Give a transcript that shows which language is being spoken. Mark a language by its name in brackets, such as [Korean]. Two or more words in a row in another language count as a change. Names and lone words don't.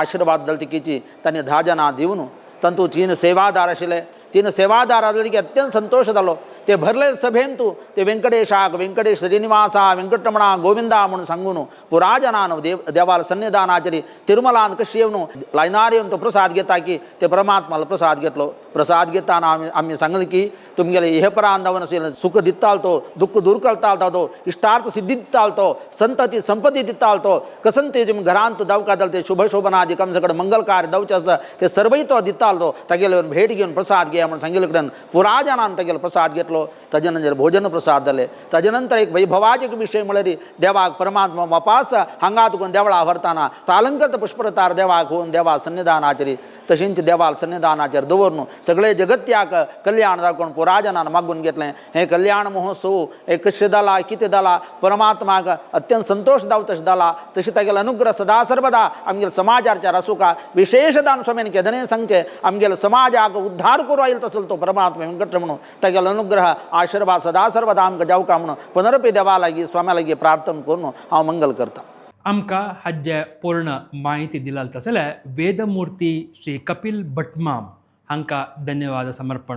[Konkani] आशिर्वाद दलतिकीची तांणी 10 जाणां दिवन तंतू 3 सेवादार आशिल्ले 3 सेवादार आसले की अत्यंत संतोष जालो ते भरले सभेंतू ते वेंकटेशाक वेंकटेश श्रीनिवासा वेंकटरमणा गोविंदा म्हणून सांगून पुराजनान देवाल सन्निधानाचेरी तिरुमलान कशी येवन लायनार येवन तो प्रसाद घेता की ते परमात्माला प्रसाद घेतलो प्रसाद घेताना आमी सांगले की तुमगेले इहपरान जावन असेल सुख दिताल तो दुःख दूर करताल तो इष्टार्थ सिद्धी दिताल तो संतती संपत्ती दिताल तो कसंते तुम घरांत दावका जाल ते शुभ शोभनादि कम सकड मंगल कार्य दावचे आसा ते सर्वय तो दिताल तो तागेले भेट घेवन प्रसाद घे म्हणून सांगिल्ले कडेन पुराजनान तागेलो प्रसाद घेतलो केलो ताजे नंतर भोजन प्रसाद जाले ताजे नंतर एक वैभवाचे एक विषय म्हळ्यार देवाक परमात्मा वापास हांगा तुका देवळा व्हरताना सालंकृत पुष्परतार देवाक होवन देवा सन्निधानाचेर तशेंच देवाल सन्निधानाचेर दवरून सगळे जगत्याक कल्याण जावून पुराजनान मागून घेतलें हे कल्याण महोत्सव हे कशें जाला कितें जाला परमात्माक अत्यंत संतोष जाव तशें जाला तशें तागेलो अनुग्रह सदा सर्वदा आमगेल्या समाजाचेर आसूं का विशेषदान स्वामीन केदने सांगचें आमगेल्या समाजाक उद्धार करूं आयलो तसलो तो परमात्मा वेंकट तागेलो अनुग्रह आशीर्वाद सदा सर्वदा आमकां जावका म्हणून पुनरपी देवा लागीं स्वाम्या लागीं प्रार्थना करून हांव मंगल करतां. आमकां हाजे पूर्ण माहिती दिला तसल्या वेदमूर्ती श्री कपिल भटमाम हांकां धन्यवाद समर्पण